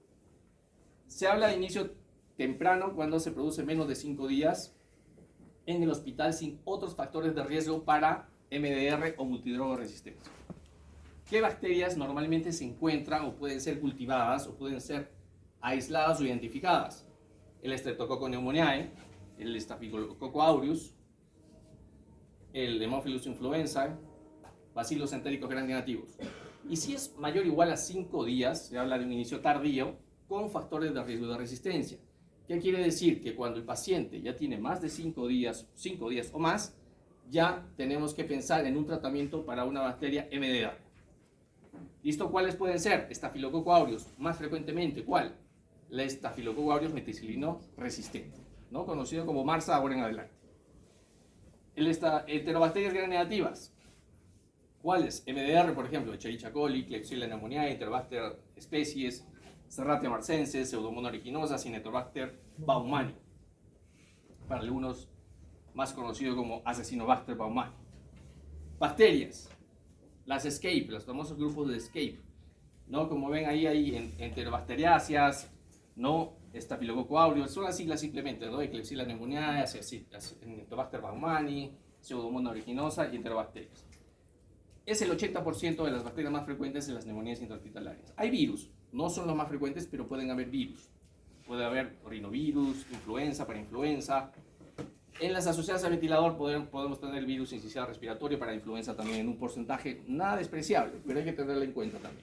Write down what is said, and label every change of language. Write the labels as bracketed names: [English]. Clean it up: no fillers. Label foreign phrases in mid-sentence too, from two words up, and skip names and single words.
[Spanish] Se habla de inicio temprano cuando se produce menos de 5 días en el hospital sin otros factores de riesgo para MDR o multidroga resistencia. ¿Qué bacterias normalmente se encuentran o pueden ser cultivadas o pueden ser aisladas o identificadas? El Streptococcus pneumoniae, el Staphylococcus aureus, el Haemophilus influenzae, Bacillus entéricos gram negativos. Y si es mayor o igual a 5 días, se habla de un inicio tardío con factores de riesgo de resistencia. ¿Qué quiere decir? Que cuando el paciente ya tiene más de 5 días o más, ya tenemos que pensar en un tratamiento para una bacteria MDR. ¿Listo? ¿Cuáles pueden ser? Staphylococcus aureus, más frecuentemente, ¿cuál? La Staphylococcus aureus meticilino resistente, ¿no? Conocido como MARSA ahora en adelante. Enterobacterias gram negativas, ¿cuáles? MDR, por ejemplo, Escherichia coli, Klebsiella pneumoniae, Enterobacter species, Serratia marcensis, Pseudomonas aeruginosa, Cinetobacter baumannii. Para algunos más conocido como Acinetobacter baumannii. Bacterias, las ESCAPE, los famosos grupos de ESCAPE, ¿no? Como ven ahí hay Enterobacteriáceas, ¿no? Staphylococcus aureus, son las siglas simplemente, ¿no? Klebsiella pneumoniae, Cinetobacter baumannii, Pseudomonas aeruginosa y Enterobacterias. Es el 80% de las bacterias más frecuentes en las neumonías intrahospitalarias. Hay virus, no son los más frecuentes, pero pueden haber virus. Puede haber rinovirus, influenza, parainfluenza. En las asociadas al ventilador podemos tener el virus incisional respiratorio para influenza también en un porcentaje nada despreciable, pero hay que tenerlo en cuenta también.